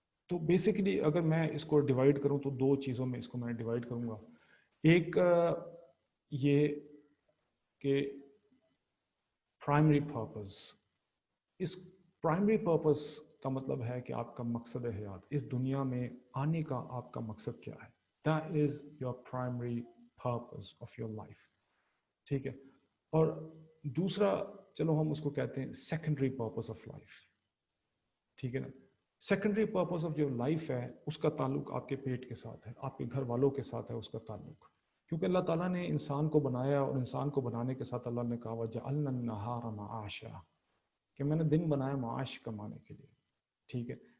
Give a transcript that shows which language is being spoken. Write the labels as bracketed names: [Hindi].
[Urdu] تو بیسیکلی اگر میں اس کو ڈیوائڈ کروں تو دو چیزوں میں اس کو میں ڈیوائڈ کروں گا. ایک یہ کہ پرائمری پرپز. اس پرائمری پرپز کا مطلب ہے کہ آپ کا مقصد حیات، اس دنیا میں آنے کا آپ کا مقصد کیا ہے. [English] That is your primary purpose of your life. [Urdu] ٹھیک ہے. اور دوسرا، چلو ہم اس کو کہتے ہیں سیکنڈری پرپز آف لائف. ٹھیک ہے نا. سیکنڈری پرپز آف جو لائف ہے اس کا تعلق آپ کے پیٹ کے ساتھ ہے، آپ کے گھر والوں کے ساتھ ہے اس کا تعلق. کیونکہ اللہ تعالیٰ نے انسان کو بنایا، اور انسان کو بنانے کے ساتھ اللہ نے کہا [Arabic] وَجَعَلْنَا النَّهَارَ مَعَاشًا، [Urdu] کہ میں نے دن بنایا معاش کمانے کے لیے. ٹھیک ہے.